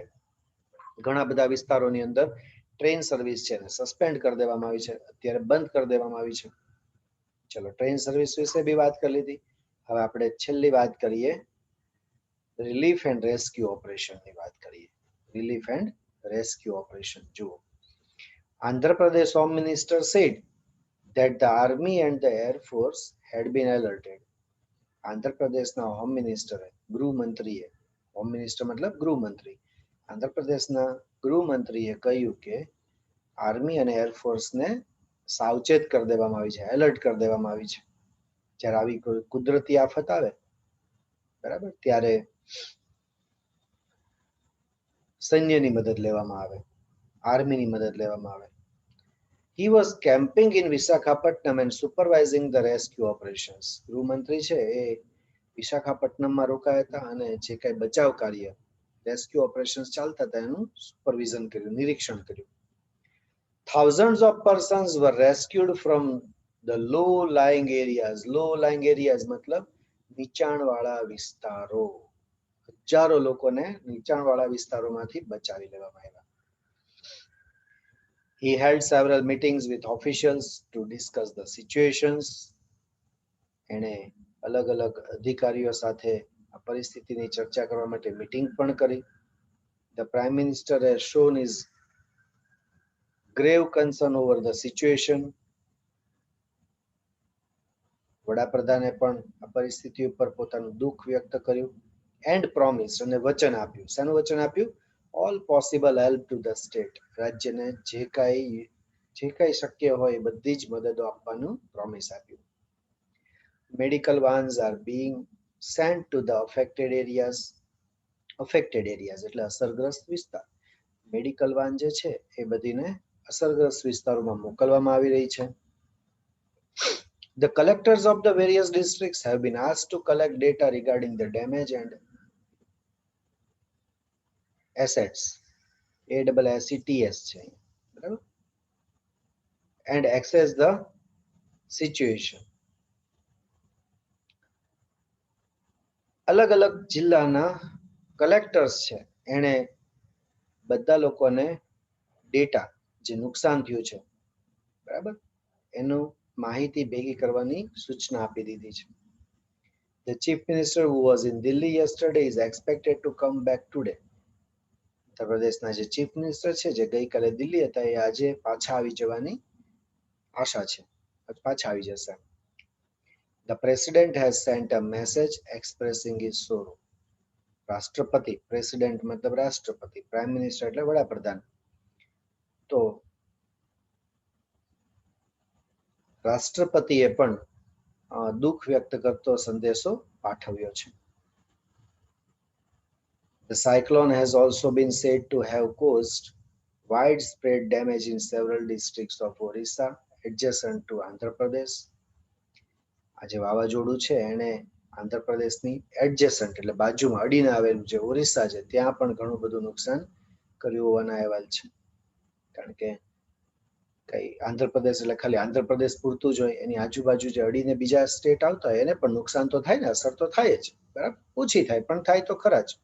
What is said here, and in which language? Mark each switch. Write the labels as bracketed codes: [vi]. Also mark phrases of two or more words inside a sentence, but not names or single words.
[gu] ઘણા બધા વિસ્તારોની અંદર [en] train service [gu] છે એને સસ્પેન્ડ કરી દેવામાં આવી છે, અત્યારે બંધ કરી દેવામાં આવી છે. ચલો, [en] train service [gu] વિશે બી વાત કરી લીધી. હવે આપણે છેલ્લી વાત કરીએ [en] relief and rescue [gu] ઓપરેશનની વાત કરીએ. [en] Relief and rescue operation. [gu] જુઓ, [en] Andhra Pradesh Home Minister said that the army and the air force had been alerted. [gu] આંધ્ર પ્રદેશના [en] home ministerે, [gu] ગૃહમંત્રીએ, [en] home minister [gu] મતલબ ગૃહમંત્રી, આંધ્ર પ્રદેશના ગૃહમંત્રીએ કહ્યું કે આર્મી અને એરફોર્સને સાવચેત કરી દેવામાં આવી છે, એલર્ટ કરી દેવામાં આવી છે. જ્યારે આવી કોઈ કુદરતી આફત આવે, બરાબર, ત્યારે સૈન્યની મદદ લેવામાં આવે, આર્મીની મદદ લેવામાં આવે. [en] He was camping in Visakhapatnam and supervising the rescue operations. [gu] ગૃહમંત્રી છે એ વિશાખાપટ્ટનમમાં રોકાયા હતા અને જે કઈ બચાવ કાર્ય, [en] rescue operations [gu] ચાલતા હતા એનું સુપરવિઝન કર્યું, નિરીક્ષણ કર્યું. [en] Thousands of persons were rescued from the low-lying areas. Low-lying areas [gu] મતલબ નીચાણવાળા વિસ્તારો. હજારો લોકોને નીચાણવાળા વિસ્તારોમાંથી બચાવી લેવામાં આવ્યા. [en] He held several meetings with officials to discuss the situations. [gu] એણે અલગ અલગ અધિકારીઓ સાથે આ પરિસ્થિતિની ચર્ચા કરવા માટે મીટિંગ પણ કરી. [en] The Prime Minister has shown his grave concern over the situation. [gu] વડાપ્રધાને પણ આ પરિસ્થિતિ ઉપર પોતાનું દુઃખ વ્યક્ત કર્યું. [en] And promise, [gu] અને વચન આપ્યું. શાનું વચન આપ્યું? [en] All possible help to the state. [gu] રાજ્યને જે કાંઈ શક્ય હોય એ બધી જ મદદો આપવાનું પ્રોમિસ આપ્યું. [en] Medical vans are being sent to the affected areas. affected areas [gu] એટલે અસરગ્રસ્ત વિસ્તાર. [en] medical van [gu] જે છે એ બધીને અસરગ્રસ્ત વિસ્તારોમાં મોકલવામાં આવી રહી છે. [en] The collectors of the various districts have been asked to collect data regarding the damage and assets. [gu] ASSETS છે, બરાબર, [en] and assess the situation. [gu] અલગ અલગ જિલ્લાના કલેક્ટર્સ છે એણે બધા લોકોને ડેટા, જે નુકસાન થયું છે, બરાબર, એનું માહિતી ભેગી કરવાની સૂચના આપી દીધી છે. [en] The chief minister who was in Delhi yesterday is expected to come back today. [gu] ઉત્તર પ્રદેશના જે [en] chief minister [gu] છે જે ગઈકાલે દિલ્હી હતા એ આજે પાછા આવી જવાની આશા છે, પાછા આવી જશે. [en] The president has sent a message expressing his sorrow. [gu] રાષ્ટ્રપતિ, પ્રેસિડેન્ટ મતલબ રાષ્ટ્રપતિ, [en] prime minister [gu] એટલે વડાપ્રધાન. તો રાષ્ટ્રપતિએ પણ દુઃખ વ્યક્ત કરતો સંદેશો પાઠવ્યો છે. [en] The cyclone has also been said to have caused widespread damage in several districts of Orissa adjacent to Andhra Pradesh. [gu] આ જે વાવાઝોડું છે એને આંધ્રપ્રદેશની એડજેસન્ટ એટલે બાજુમાં અડીને આવેલું જે ઓરિસ્સા છે ત્યાં પણ ઘણું બધું નુકસાન કર્યું હોવાના અહેવાલ છે. કારણ કે કઈ આંધ્રપ્રદેશ એટલે ખાલી આંધ્રપ્રદેશ પૂરતું જ હોય, એની આજુબાજુ જે અડીને બીજા સ્ટેટ આવતા હોય એને પણ નુકસાન તો થાય ને, અસર તો થાય જ, બરાબર, ઓછી થાય પણ થાય તો ખરા જ.